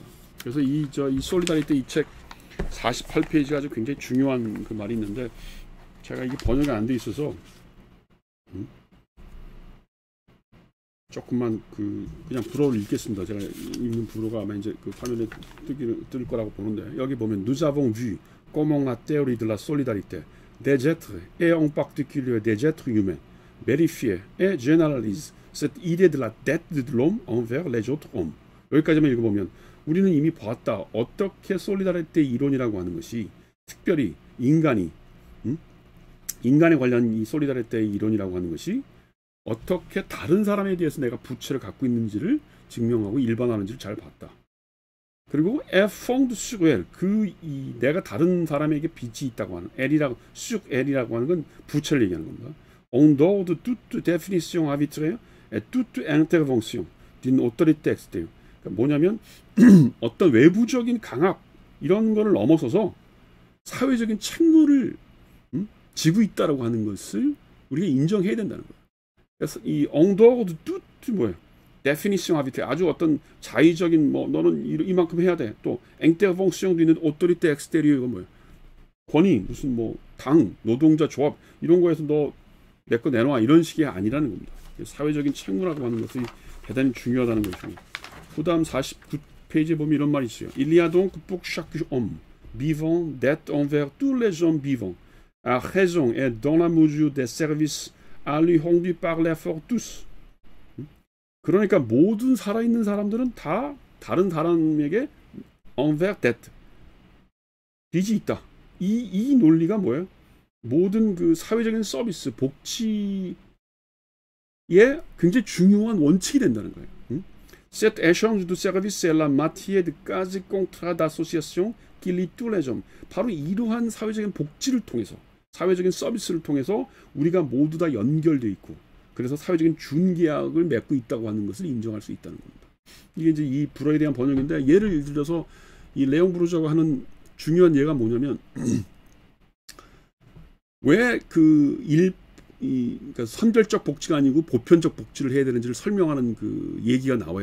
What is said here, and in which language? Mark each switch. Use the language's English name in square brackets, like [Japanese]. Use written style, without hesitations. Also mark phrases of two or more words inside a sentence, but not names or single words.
[Korean] 그래서 이 솔리다리티 이 책 48페이지가 아주 굉장히 중요한 그 말이 있는데, 제가 이게 번역이 안 돼 있어서 조금만 그냥 불어를 읽겠습니다. 제가 읽는 불어가 아마 이제 그 화면에 뜰 거라고 보는데, 여기 보면 [French] Nous avons vu comment la théorie de la solidarité des êtres et en particulier des êtres humains vérifie et généralise cette idée de la dette de l'homme envers les autres hommes. [Korean] 여기까지만 읽어보면 우리는 이미 봤다. 어떻게 솔리다리티 이론이라고 하는 것이 특별히 인간에 관련 이 솔리다리티 이론이라고 하는 것이 어떻게 다른 사람에 대해서 내가 부채를 갖고 있는지를 증명하고 일반화하는지를 잘 봤다. [French] 그리고 fond sur elle, [Korean] 내가 다른 사람에게 빚이 있다고 하는 L이라고, sur L이라고 하는 건 부채를 얘기하는 겁니다. [French] En dehors de toute définition arbitraire et toute intervention d'une autorité extérieure. [Korean] 그러니까 뭐냐면 어떤 외부적인 강압 이런 거를 넘어서서 사회적인 책무를 지고 있다라고 하는 것을 우리가 인정해야 된다는 거예요. 그래서 이 [French] en dehors de toute [Korean] 뭐예요? [French] définition arbitraire, [Korean] 아주 어떤 자의적인 뭐 너는 이만큼 해야 돼. 또 인터벤션도 있는 [French] autorité extérieure, [Korean] 이거 뭐예요? 권위, 무슨 뭐 당, 노동자 조합 이런 거에서 너 내 거 내놔, 이런 식이 아니라는 겁니다. 사회적인 책무라고 하는 것이 대단히 중요하다는 거죠. 그다음 49페이지에 보면 이런 말이 있어요. [French] Il y a donc pour chaque homme vivant dette envers tous les hommes vivants, à raison et dans la mesure des services à lui rendus par l'effort tous. [Korean] 그러니까 모든 살아있는 사람들은 다 다른 사람에게 [French] envers dette, [Korean] 빚이 있다. 이 논리가 뭐예요? 모든 그 사회적인 서비스, 복지에 굉장히 중요한 원칙이 된다는 거예요. [French] Cet échange de services est la matière de quasi contrat d'association qui lie tous les hommes. [Korean] 바로 이러한 사회적인 복지를 통해서, 사회적인 서비스를 통해서 우리가 모두 다 연결되어 있고, 그래서 사회적인 준계약을 맺고 있다고 하는 것을 인정할 수 있다는 겁니다. 이게 이제 이 불어에 대한 번역인데, 예를 들어서 이 레옹 부르주아가 하는 중요한 예가 뭐냐면 왜 그러니까 선별적 복지가 아니고 보편적 복지를 해야 되는지를 설명하는 그 얘기가 나와요.